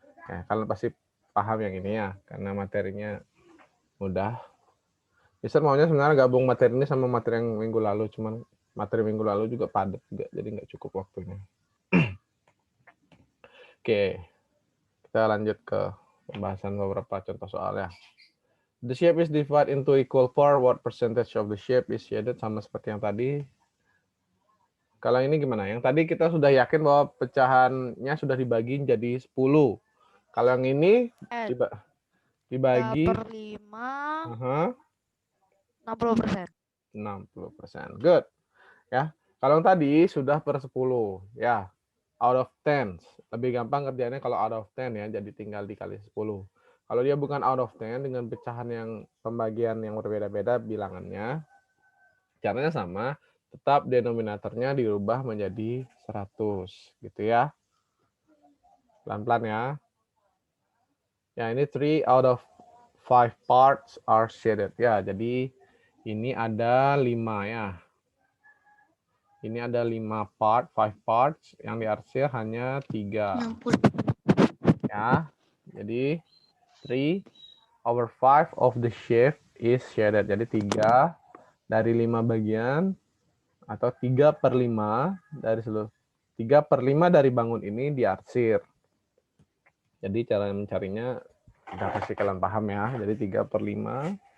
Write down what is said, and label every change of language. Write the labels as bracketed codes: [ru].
[id] Ya, kalian pasti paham yang ini ya, karena materinya mudah. Mister maunya sebenarnya gabung materi ini sama materi yang minggu lalu, cuman materi minggu lalu juga padat juga, jadi nggak cukup waktunya. Oke, kita lanjut ke pembahasan beberapa contoh soal ya. [en] The shape is divided into equal part. What percentage of the shape is shaded? [id] Sama seperti yang tadi. Kalau ini gimana? Yang tadi kita sudah yakin bahwa pecahannya sudah dibagi jadi 10. Kalau yang ini dibagi 3/5, 60%. 60%. [en] Good. [id] Ya. Kalau yang tadi sudah per 10. Ya. [en] Out of 10. [id] Lebih gampang kerjanya kalau [en] out of 10 [id] ya. Jadi tinggal dikali 10. Kalau dia bukan out of 10 dengan pecahan yang pembagian yang berbeda-beda bilangannya, caranya sama, tetap denominatornya dirubah menjadi 100 gitu ya. Pelan-pelan ya. Ya, ini [en] 3 out of 5 parts are shaded. [id] Ya, jadi ini ada 5 ya. Ini ada 5 part, 5 parts, yang diarsir hanya 3. Ya. Jadi [en] 3 over 5 of the shape is shaded. [id] Jadi 3 dari 5 bagian atau 3/5 dari seluruh 3/5 dari bangun ini diarsir. Jadi cara mencarinya udah pasti kalian paham ya. Jadi 3/5.